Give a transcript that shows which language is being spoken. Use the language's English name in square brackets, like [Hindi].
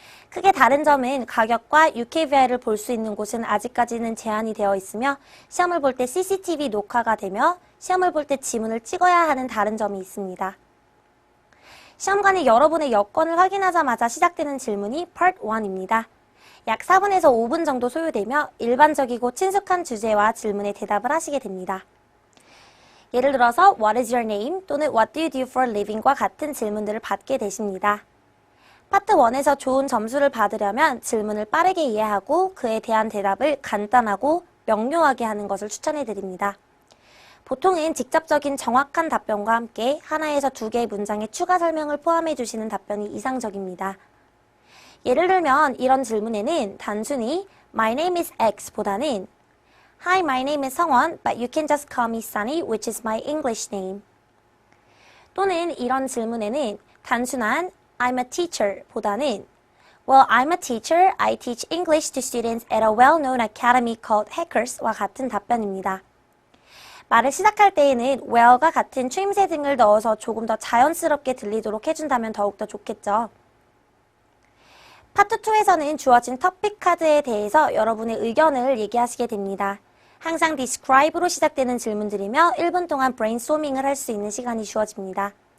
[Korean] 크게 다른 점은 가격과 UKVI를 볼 수 있는 곳은 아직까지는 제한이 되어 있으며 시험을 볼 때 CCTV 녹화가 되며 시험을 볼 때 지문을 찍어야 하는 다른 점이 있습니다. 시험관이 여러분의 여건을 확인하자마자 시작되는 질문이 Part 1입니다. 약 4분에서 5분 정도 소요되며 일반적이고 친숙한 주제와 질문에 대답을 하시게 됩니다. 예를 들어서 What is your name? 또는 What do you do for a living? 과 같은 질문들을 받게 되십니다. 파트 1에서 좋은 점수를 받으려면 질문을 빠르게 이해하고 그에 대한 대답을 간단하고 명료하게 하는 것을 추천해드립니다. 보통은 직접적인 정확한 답변과 함께 하나에서 2개의 문장의 추가 설명을 포함해 주시는 답변이 이상적입니다. [English] 예를 들면 이런 질문에는 단순히 My name is X 보다는 Hi, my name is 성원, but you can just call me Sunny, which is my English name. 또는 이런 질문에는 단순한 I'm a teacher 보다는 Well, I'm a teacher. I teach English to students at a well-known academy called Hackers와 같은 답변입니다. [Korean] 말을 시작할 때에는 well과 같은 추임새 등을 넣어서 조금 더 자연스럽게 들리도록 해준다면 더욱더 좋겠죠. 파트 2에서는 주어진 토픽 카드에 대해서 여러분의 의견을 얘기하시게 됩니다. 항상 describe로 시작되는 질문들이며 1분 동안 브레인스토밍을 할 수 있는 시간이 주어집니다.